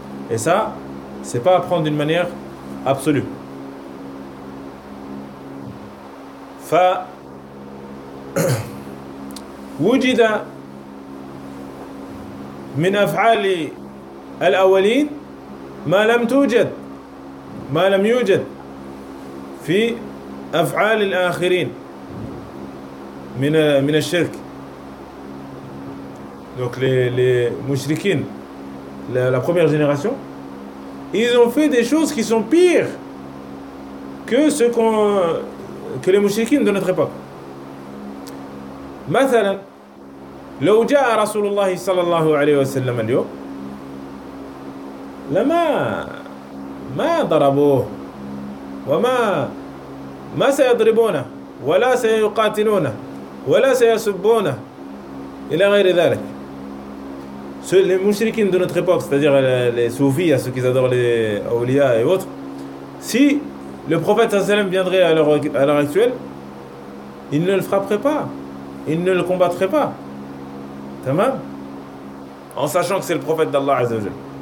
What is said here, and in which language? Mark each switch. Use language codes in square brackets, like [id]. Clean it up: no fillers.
[fr] Et ça, c'est pas à prendre d'une manière absolue. [ar] Fa wujida من أفعال الأولين ما لم توجد ما لم يوجد في أفعال الآخرين من الشرك. [fr] Donc les mushrikin, la première génération, ils ont fait des choses qui sont pires que ce qu'on que les mushrikin de notre époque. [ar] مثلا لو جاء رسول الله صلى الله عليه وسلم اليوم لما ما ضربوه وما ما سيضربونه ولا سيقاتلونه ولا سيسبونه إلى غير ذلك. [fr] Les mushrikins de notre époque, c'est-à-dire les soufis, ceux qui adorent les awliya et autres, si le prophète sallam viendrait à l'heure actuelle, il ne le frapperait pas, il ne le combattrait pas. تمام؟ En sachant que c'est le prophète d'Allah عز وجل.